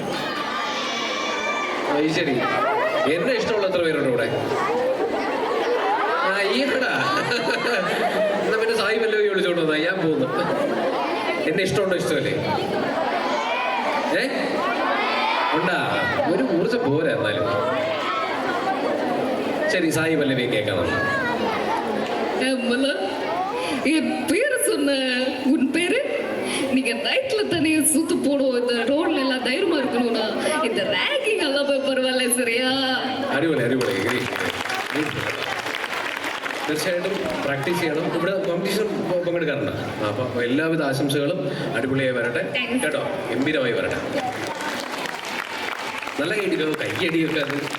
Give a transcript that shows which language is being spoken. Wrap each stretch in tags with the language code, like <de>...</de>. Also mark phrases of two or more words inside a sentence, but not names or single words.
<ml>ശരി. എന്നെ ഇഷ്ടമുള്ള എത്ര പേരുണ്ട് ഇവിടെ? ഈടാ. എന്നാ പിന്നെ സായി പല്ലവി വിളിച്ചോണ്ടോ? ഞാൻ പോകുന്നു. എന്നെ ഇഷ്ടമുണ്ടോ? ഇഷ്ടമല്ലേ? ഉണ്ടാ? ഒരു ഊർജ്ജം പോരാ. എന്നാലും</ml> <ta>சரி சாய் பல்லவி கேட்கலாம். என் பேரு சொன்ன உன் பேரு? நீங்க நைட்ல தானே சுத்து போடுவோம். இந்த ரோட்ல எல்லாம் தைரியமா இருக்கணும்னா இந்த ரேங்கிங் எல்லாம் போய் பரவாயில்ல. சரியா?</ta> <ml>അടിപൊളി. തീർച്ചയായിട്ടും പ്രാക്ടീസ് ചെയ്യണം. ഇവിടെ കോമ്പറ്റീഷൻ പങ്കെടുക്കാറുണ്ട്. അപ്പം എല്ലാവിധ ആശംസകളും അടിപൊളിയായി വരട്ടെ കേട്ടോ. ഗംഭീരമായി വരട്ടെ. നല്ല കൈയടിയൊക്കെ അത്.</ml>